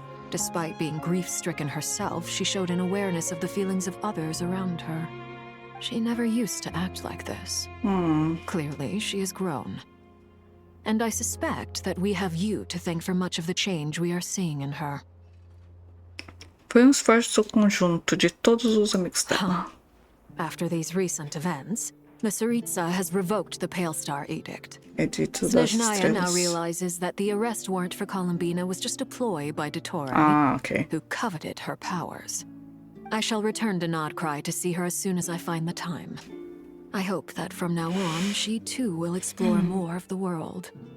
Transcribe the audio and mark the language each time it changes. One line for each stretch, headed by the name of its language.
English: Despite being grief-stricken herself, she showed an awareness of the feelings of others around her. She never used to act like this. Clearly, she has grown. And I suspect that we have you to thank for much of the change we are seeing in her.
Portuguese: Foi esforço conjunto de todos os amigos dela.
English: After these recent events, the Tsaritsa has revoked the Pale Star Edict.
Portuguese: Edito das
English: Snezhnaya now
Portuguese: Estrelas.
English: realizes that the arrest warrant for Columbina was just a ploy by Dottore, Okay. who coveted her powers. I shall return to Nodcry to see her as soon as I find the time. I hope that from now on, she too will explore more of the world.